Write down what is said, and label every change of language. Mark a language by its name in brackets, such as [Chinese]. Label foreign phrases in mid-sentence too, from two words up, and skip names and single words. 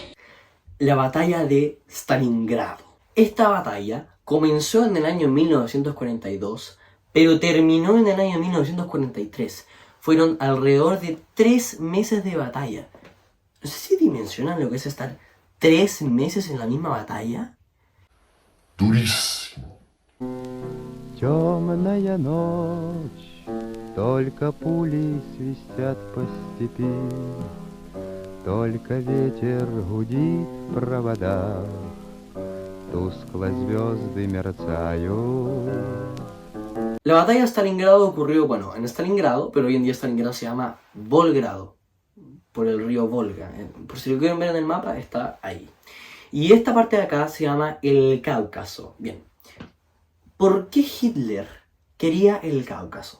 [Spanish] La batalla de Stalingrado. Esta batalla comenzó en el año 1942, pero terminó en el año 1943. Fueron alrededor de 3 meses de batalla. No sé si dimensionan lo que es estar 3 meses en la misma batalla. Durísimo. [Russian] Темная ночь, только пули свистят по степи, только ветер гудит в проводах, тускло звезды мерцают. [Spanish] La batalla de Stalingrado ocurrió, en Stalingrado, pero hoy en día Stalingrado se llama Volgrado, por el río Volga. Por si lo quieren ver en el mapa, está ahí. Y esta parte de acá se llama el Cáucaso. Bien. ¿Por qué Hitler quería el Cáucaso?